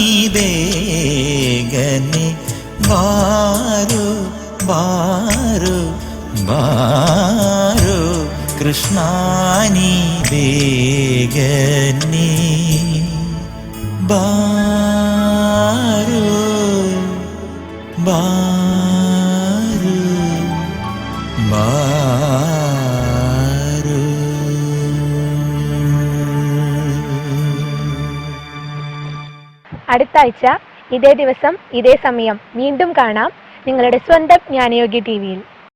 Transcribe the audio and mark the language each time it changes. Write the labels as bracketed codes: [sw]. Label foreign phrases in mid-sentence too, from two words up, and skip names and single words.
[kn] ಬೇಗನೆ ಬಾರು ಬಾರು ಬಾರು ಕೃಷ್ಣ ನೀ ಬೇಗನೆ ಬಾರು ಬಾರು ಬಾರು. [ml] അടുത്ത ആഴ്ച ഇതേ ദിവസം ഇതേ സമയം വീണ്ടും കാണാം നിങ്ങളുടെ സ്വന്തം ജ്ഞാനയോഗി ടിവിയിൽ.